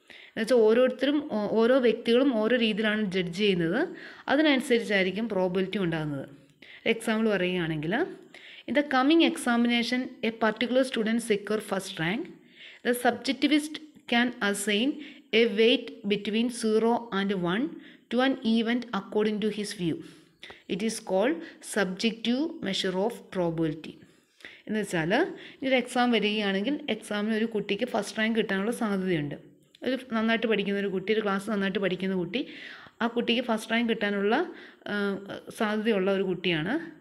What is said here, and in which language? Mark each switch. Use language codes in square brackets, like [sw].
[ml] എന്നുവെച്ചാൽ ഓരോ വ്യക്തികളും ഓരോ രീതിയിലാണ് ജഡ്ജ് ചെയ്യുന്നത്, അതിനനുസരിച്ചായിരിക്കും പ്രോബബിലിറ്റി ഉണ്ടാകുന്നത്. എക്സാമ്പിൾ പറയുകയാണെങ്കിൽ, [en] In the coming examination a particular student secure first rank, the subjectivist can assign a weight between 0 and 1 to an event according to his view. It is called subjective measure of probability. [ml] എന്ന് വെച്ചാൽ ഒരു exam വരികയാണെങ്കിൽ എക്സാമിന് ഒരു കുട്ടിക്ക് first rank കിട്ടാനുള്ള സാധ്യതയുണ്ട്. ഒരു നന്നായിട്ട് പഠിക്കുന്ന ഒരു കുട്ടി, ഒരു ക്ലാസ് നന്നായിട്ട് പഠിക്കുന്ന കുട്ടി, ആ കുട്ടിക്ക് ഫസ്റ്റ് റാങ്ക് കിട്ടാനുള്ള സാധ്യതയുള്ള ഒരു കുട്ടിയാണ്.